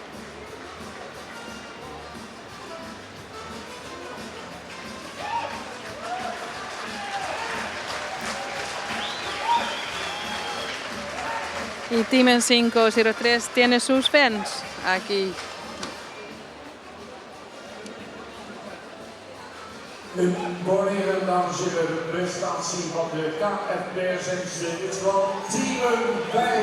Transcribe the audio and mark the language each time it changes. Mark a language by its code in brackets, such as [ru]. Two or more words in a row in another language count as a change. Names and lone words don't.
[es] Y Timen 503 tiene sus fans aquí. Buenos días, [nl] dames en heren, de presentatie van de KFPS Timen.